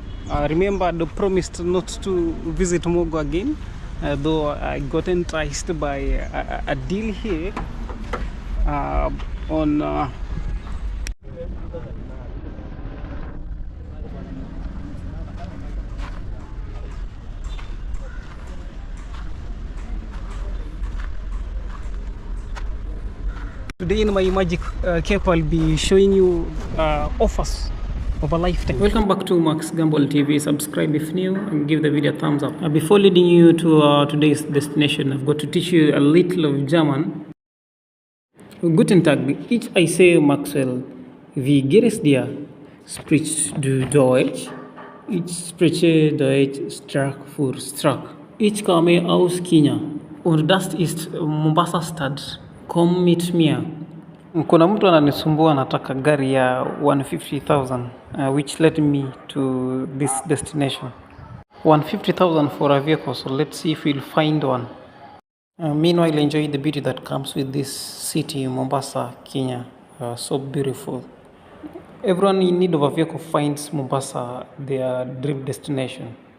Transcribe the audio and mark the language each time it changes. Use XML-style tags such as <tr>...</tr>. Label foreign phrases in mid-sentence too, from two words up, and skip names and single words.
<en>Remember, I promised not to visit Mogo again, though I got enticed by a deal here on today in my magic cape I'll be showing you offers of a lifetime. Welcome back to Max Gamble TV. Subscribe if new and give the video a thumbs up. Before leading you to today's destination, I've got to teach you a little of German.</en> <de>Guten Tag, ich heiße Maxwell. Wie geht es dir? Sprichst du Deutsch? Ich spreche Deutsch Stück für Stück. Ich komme aus Kenia und das ist Mombasa Stadt. Komm mit mir.</de> <sw>Kuna mtu ananisumbua anataka gari ya 150,000</sw> <en>which led me to this destination. 150,000 for a vehicle, so let's see if we'll find one. Meanwhile, enjoy the beauty that comes with this city, Mombasa, Kenya. So beautiful. Everyone in need of a vehicle finds Mombasa their dream destination.</en>